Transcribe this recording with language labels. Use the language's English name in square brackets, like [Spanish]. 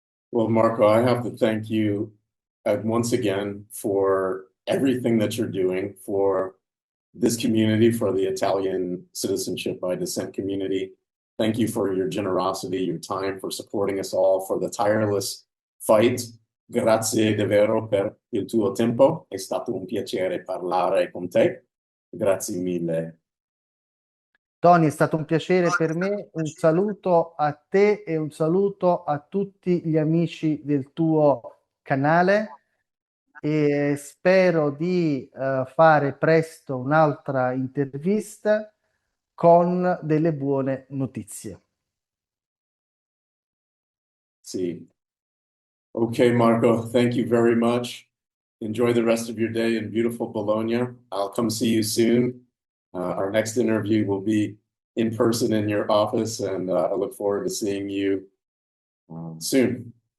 [English] Well, Marco, I have to thank you once again for everything that you're doing for this community, for the Italian citizenship by descent community. Thank you for your generosity, your time, for supporting us all, for the tireless fight. [Italian] Grazie davvero per il tuo tempo. È stato un piacere parlare con te. Grazie mille. Tony, è stato un piacere per me. Un saluto a te e un saluto a tutti gli amici del tuo canale. E spero di fare presto un'altra intervista con delle buone notizie. Sì. [English] Okay, Marco, thank you very much. Enjoy the rest of your day in beautiful Bologna. I'll come see you soon. Our next interview will be in person in your office, and I look forward to seeing you soon.